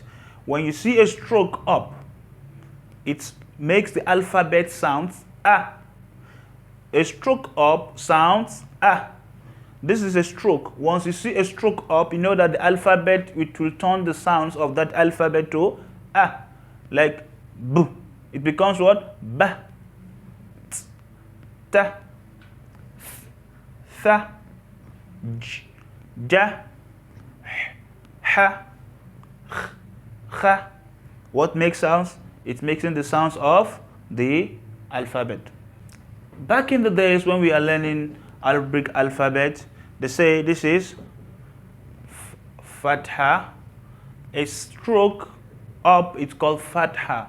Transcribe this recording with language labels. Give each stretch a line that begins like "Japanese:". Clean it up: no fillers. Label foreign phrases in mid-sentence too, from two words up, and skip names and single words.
English: When you see a stroke up, it makes the alphabet sounds ah. A stroke up sounds ah. This is a stroke. Once you see a stroke up, you know that the alphabet, it will turn the sounds of that alphabet to ah. Like b. It becomes what? Ba. T. Ta. Tha. J. Ja. Ha. Kha. What makes sounds? It's making the sounds of the alphabet. Back in the days when we are learning Arabic alphabet, they say this is Fatha. A stroke up, it's called Fatha.